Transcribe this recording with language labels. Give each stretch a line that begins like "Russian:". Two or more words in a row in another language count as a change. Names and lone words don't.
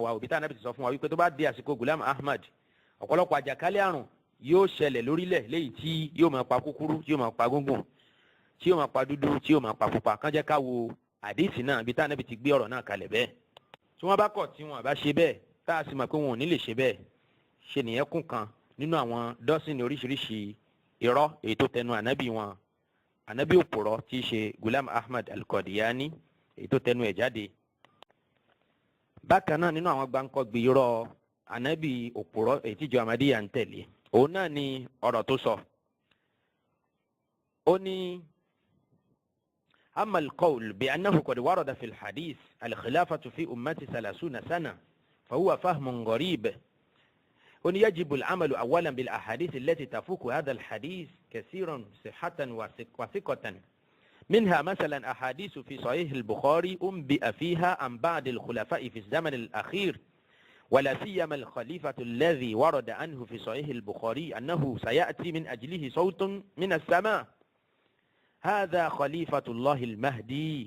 Yoruba: wá òbí tá ànábì ti sọ fún wa wípé tó bá di àsìkò Ghulam Ahmad ọ̀pọ̀lọpọ̀ àjàkálẹ̀ àrùn yóò ṣẹlẹ̀ lórílẹ̀ léyìí tí yóò máa pa kúkúrú tí yóò máa pa gúngùn tí yóò máa pa dúdú tí yóò máa pa pupa kán jẹ́ ká wo àdìsí náà bí tá ànábì ti gbé ọ̀rọ̀ náà kalẹ̀ bẹ́ẹ̀ tí wọ́n bá kọ̀ tí wọ́n bá ṣe bẹ́ẹ̀ tá a sì mọ̀ pé wọn ò ní lè ṣe bẹ́ẹ̀ ṣe nìyẹn kún kan nínú àwọn dọ́sìn oríṣiríṣi irọ́ èyí tó tẹnu ànábì wọn ànábì òpùrọ́ tí í ṣe Gulam Ahmad al-Qadiani èyí tó tẹnu ẹ̀ jáde. bákan náà nínú àwọn gbáǹkọ́gbì irọ́ ànábì òpùrọ́ èyí tíjọ Ahmadiyya ń tẹ̀lé òun náà ni ọ̀rọ̀ tó sọ. ó ní
Arabic: أما القول بأنه قد ورد في الحديث الخلافة في أمتي 30 سنة فهو فهم غريب. هنا يجب العمل أولا بالأحاديث التي تفوق هذا الحديث كثيرا صحة وثقة، منها مثلا أحاديث في صحيح البخاري أنبئ فيها عن بعض الخلفاء في الزمن الأخير، ولا سيما الخليفة الذي ورد عنه في صحيح البخاري أنه سيأتي من أجله صوت من السماء، هذا خليفة الله المهدي.